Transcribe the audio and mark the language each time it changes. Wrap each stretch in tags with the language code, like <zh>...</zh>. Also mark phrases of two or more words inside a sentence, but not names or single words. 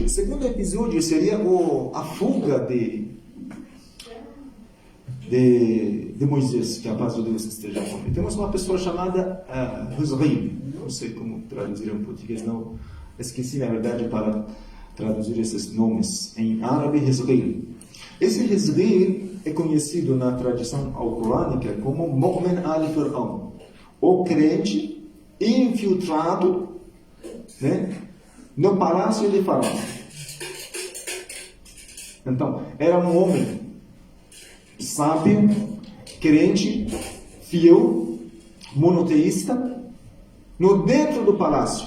<pt>O segundo episódio seria a fuga de Moisés, que a paz de Deus esteja com ele. Temos uma pessoa chamada Hezrim, não sei como traduzir em português, não esqueci na verdade para traduzir esses nomes em árabe. Hezrim. Esse Hezrim é conhecido na tradição alcorânica como</pt> <ar>مؤمن آل فرعون,</ar> <pt>o crente infiltrado, né, no palácio de Faraó. Então, era um homem sábio, crente, fiel, monoteísta, dentro do palácio.</pt>